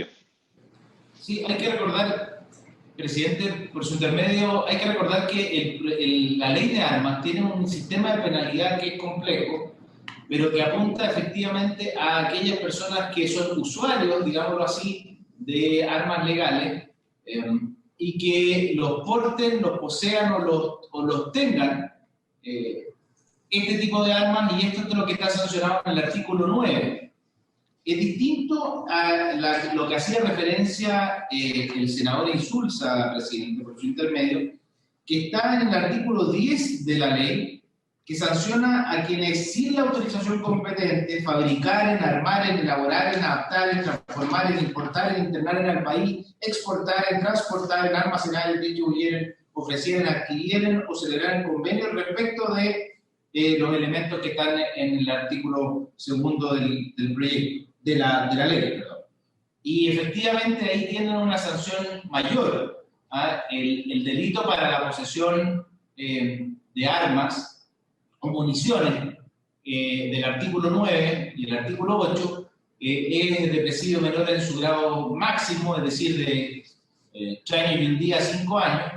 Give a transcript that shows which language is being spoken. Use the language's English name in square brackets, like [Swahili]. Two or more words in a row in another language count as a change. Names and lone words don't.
[Spanish] Sí, hay que recordar, presidente, por su intermedio, hay que recordar que la ley de armas tiene un sistema de penalidad que es complejo, pero que apunta efectivamente a aquellas personas que son usuarios, digámoslo así, de armas legales y que los porten, los posean o los tengan este tipo de armas, y esto es lo que está sancionado en el artículo 9. Es distinto a lo que hacía referencia el senador Insulza, presidente, por su intermedio, que está en el artículo 10 de la ley, que sanciona a quienes sin la autorización competente fabricaren, armaren, elaboraren, adaptaren, transformaren, importaren, internaren al país, exportaren, transportaren, almacenaren, distribuyeren, ofrecieren, adquirieren o celebraren convenios respecto de los elementos que están en el artículo segundo del proyecto, de la ley, perdón. Y efectivamente ahí tienen una sanción mayor. El delito para la posesión de armas o municiones del artículo 9 y el artículo 8 es de presidio menor en su grado máximo, es decir, de 3 años y un día a 5 años.